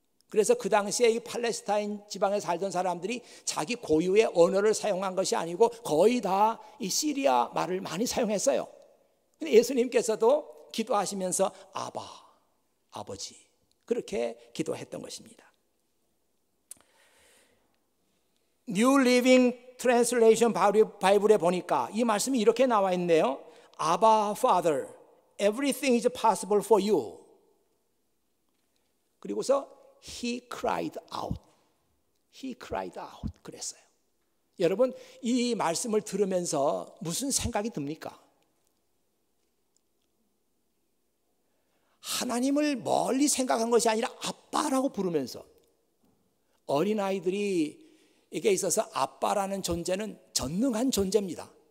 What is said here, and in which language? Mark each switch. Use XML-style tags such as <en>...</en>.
<ko>그래서 그 당시에 이 팔레스타인 지방에 살던 사람들이 자기 고유의 언어를 사용한 것이 아니고 거의 다 이 시리아 말을 많이 사용했어요. 근데 예수님께서도 기도하시면서 아바, 아버지 그렇게 기도했던 것입니다. New Living Translation 바이블에 보니까 이 말씀이 이렇게 나와 있네요.</ko> <en>Abba Father, everything is possible for you.</en> <ko>그리고서</ko> <en>He cried out. He cried out.</en> <ko>그랬어요. 여러분, 이 말씀을 들으면서 무슨 생각이 듭니까? 하나님을 멀리 생각한 것이 아니라 아빠라고 부르면서, 어린아이들이 이게 있어서 아빠라는 존재는 전능한 존재입니다.</ko>